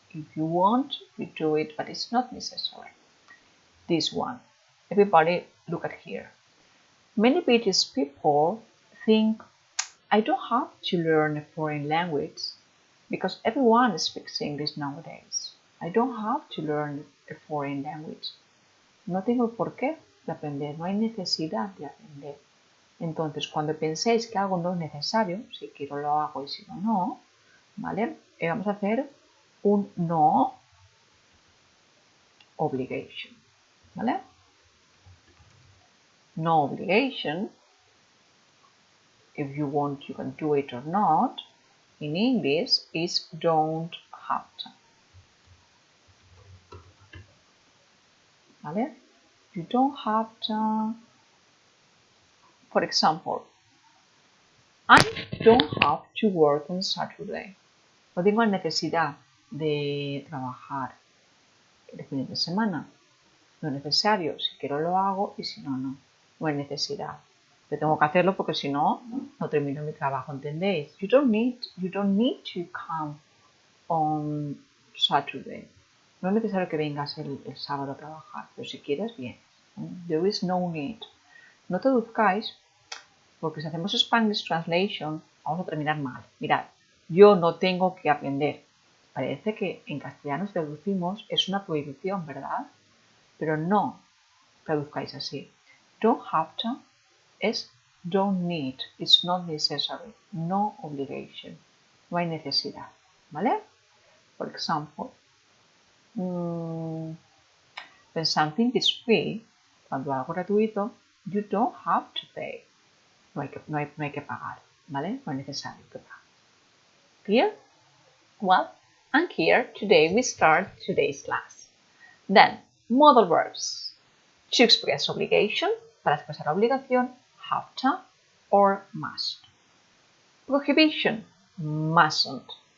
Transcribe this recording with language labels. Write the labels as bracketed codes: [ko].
[en] If you want, you do it, but it's not necessary. This one, everybody look at here. Many British people think, I don't have to learn a foreign language because everyone speaks English nowadays. I don't have to learn a foreign language. [es] No tengo por qué de aprender, no hay necesidad de aprender. Entonces, cuando penséis que algo no es necesario, si quiero lo hago y si no, no, ¿vale? Vamos a hacer un no obligation, ¿vale? [en] No obligation, if you want, you can do it or not, in English is don't have to. ¿Vale? You don't have to. For example, I don't have to work on Saturday. [es] No tengo necesidad de trabajar el fin de semana. No es necesario. Si quiero lo hago y si no, no. No hay necesidad. Pero tengo que hacerlo porque si no, no termino mi trabajo, ¿entendéis? [en] You don't need to come on Saturday. [es] No es necesario que vengas el sábado a trabajar, pero si quieres, bien. [en] There is no need. [es] No traduzcáis, porque si hacemos Spanish translation, vamos a terminar mal. Mirad, yo no tengo que aprender. Parece que en castellano si traducimos es una prohibición, ¿verdad? Pero no traduzcáis así. [en] Don't have to es don't need, it's not necessary, no obligation, [es] no hay necesidad, [en] ¿vale? For example, when something is free, [es] cuando algo gratuito, [en] you don't have to pay, [es] no hay que pagar, [en] ¿vale? [es] No es necesario que pagar. [en] Clear? Well, and here today we start today's class. Then, modal verbs. To express obligation, [es] para expresar obligación, [en] have to or must. Prohibition, mustn't.